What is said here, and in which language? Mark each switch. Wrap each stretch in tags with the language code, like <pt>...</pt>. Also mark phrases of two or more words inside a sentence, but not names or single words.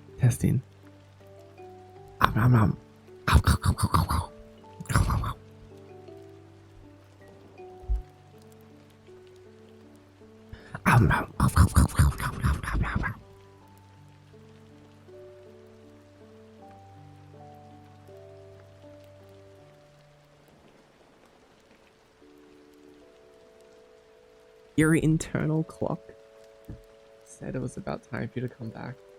<en>disgusting. Om, nom, nom. Ow, ow, ow, ow, ow, ow. Ow, ow, ow. Om, nom. Ow, ow, ow, ow, ow, ow, ow, ow, ow. Your internal clock said it was about time for you to come back.</en>